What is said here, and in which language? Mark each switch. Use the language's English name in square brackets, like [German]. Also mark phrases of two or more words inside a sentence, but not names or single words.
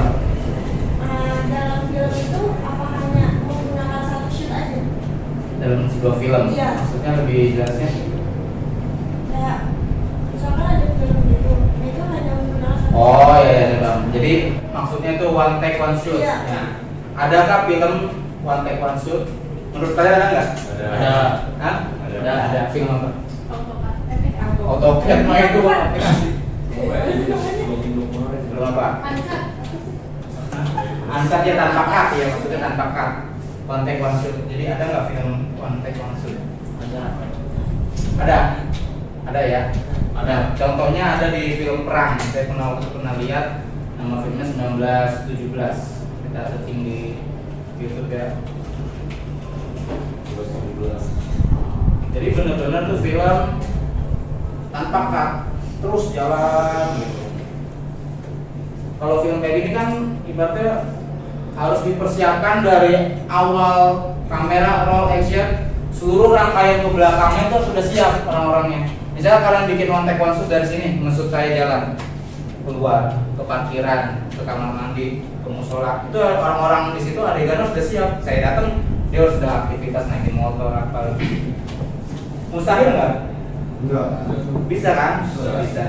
[Indonesian] dalam film itu apa hanya menggunakan satu shoot aja? Dalam sebuah film? Iya. Maksudnya lebih jelasnya? Kayak misalkan ada film gitu, itu hanya menggunakan satu shoot. Oh iya bang. Jadi maksudnya itu [English] one take one shoot. [Indonesian] Iya. Ya. Adakah film [English] one take one shoot? [Indonesian] Menurut kalian ada nggak? Ada. Hah? Ada. Film apa? Efek apa? AutoCAD mah itu aplikasi. Kemarin. Film apa? Ansat ya tanpa cut ya, maksudnya tanpa cut. [English] One take one shoot. [Indonesian] Jadi ada nggak film [English] one take one shoot? [Indonesian] Ada ya. Ada. Contohnya ada di film perang. Saya pernah lihat. Nama filmnya 1917. Kita searching di YouTube ya. Jadi benar-benar tuh film tanpa cut, terus jalan gitu. Kalau film kayak gini kan ibaratnya harus dipersiapkan dari awal kamera [English] roll action, [Indonesian] seluruh rangkaian ke belakangnya tuh sudah siap orang-orangnya. Misalnya kalian bikin [English] one take one shoot [Indonesian] dari sini, maksud saya jalan keluar ke parkiran, ke kamar mandi, ke musola, itu orang-orang di situ adegannya sudah siap. Saya datang, dia sudah aktivitas naikin motor apa. Mustahil nggak? Enggak. Bisa kan? Bisa.